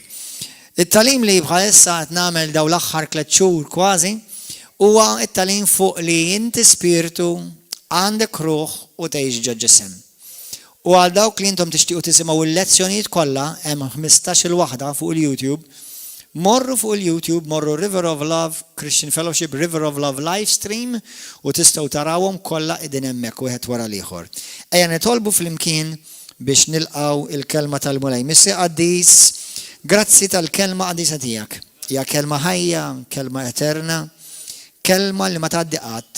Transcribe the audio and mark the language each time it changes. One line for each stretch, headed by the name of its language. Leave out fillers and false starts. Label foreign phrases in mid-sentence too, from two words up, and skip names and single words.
Maltese: Il-talim li bħalissa qed nagħmel daw l-aħħar 3 xhur kważi huwa it-talim fuq li inti spiritu għandek ruħ u tgħix ġo ġisem. U għal dawk li intom tixtiequ tisimgħu il-lezzjonijiet kollha hemm 15-il waħda fuq il-YouTube. Morru fuq il-YouTube, morru River of Love Christian Fellowship, River of Love Livestream u tistgħu tarawhom kollha qegħdin hemmhekk wieħed wara l-ieħor. Ejja nitolbu flimkien biex nilqgħu il-kelma tal-mulej. Missi Qaddis, grazzi tal-kelma qaddisa tiegħek. Hija kelma ħajja, kelma eterna, kelma li ma tgħaddi qatt.